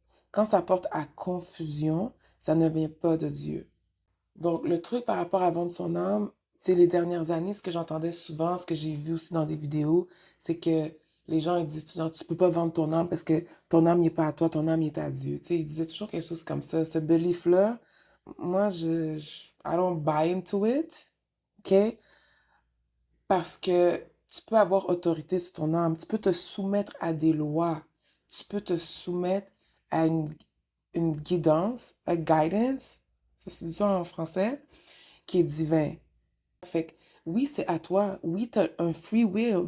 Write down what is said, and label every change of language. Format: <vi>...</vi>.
<fr>Quand ça porte à confusion, ça ne vient pas de Dieu. Donc, le truc par rapport à vendre son âme, c'est les dernières années, ce que j'entendais souvent, ce que j'ai vu aussi dans des vidéos, c'est que les gens ils disent genre, tu peux pas vendre ton âme parce que ton âme n'est pas à toi, ton âme est à Dieu. Tu sais, ils disaient toujours quelque chose comme ça. Ce belief-là, moi,</fr> <en>I don't buy into it, OK?</en> <fr>Parce que tu peux avoir autorité sur ton âme, tu peux te soumettre à des lois, tu peux te soumettre à une guidance, a guidance, ça se dit ça en français, qui est divin. Fait que oui, c'est à toi. Oui, tu as un free will.</fr>